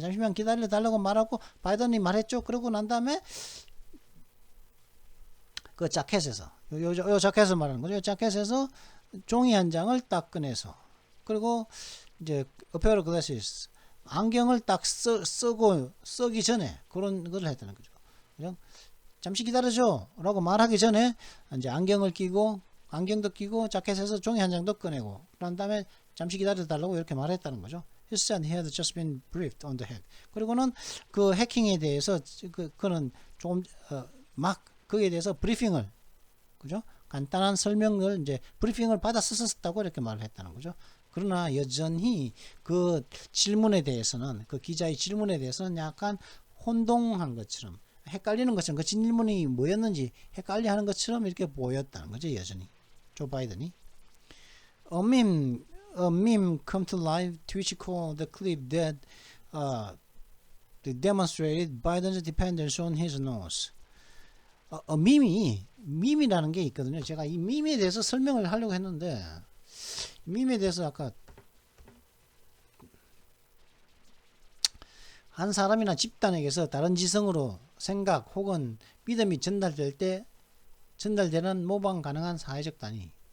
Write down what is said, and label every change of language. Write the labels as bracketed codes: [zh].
[ko] 잠시만 기다려달라고 말하고 바이든이 말했죠. 그러고 난 다음에 그 자켓에서 요 자켓을 말하는 거죠. 요 자켓에서 종이 한 장을 딱 꺼내서 그리고 이제 [en] a pair of glasses [ko] 안경을 딱 쓰기 전에 그런 걸 했다는 거죠. 그죠? 잠시 기다려줘 라고 말하기 전에 이제 안경도 끼고 자켓에서 종이 한 장도 꺼내고 그런 다음에 잠시 기다려달라고 이렇게 말했다는 거죠. [en] He said he had just been briefed on the hack. [ko] 그리고는 그 해킹에 대해서 그는 조금 막 거기에 대해서 브리핑을 그죠? 간단한 설명을 이제 브리핑을 받아 썼었다고 이렇게 말을 했다는 거죠. 그러나 여전히 그 질문에 대해서는 그 기자의 질문에 대해서는 약간 혼동한 것처럼 헷갈리는 것처럼 그 질문이 뭐였는지 헷갈려하는 것처럼 이렇게 보였다는 거죠. 여전히 조 바이든이 [en] a meme come to life which called the clip that demonstrated Biden's dependence on his nose. [ko] 밈이라는 게 있거든요. 제가 이 밈에 대해서 설명을 하려고 했는데 밈에 대해서 아까 한 사람이나 집단에게서 다른 지성으로 생각 혹은 믿음이 전달될 때 전달되는 모방 가능한 사회적 단위.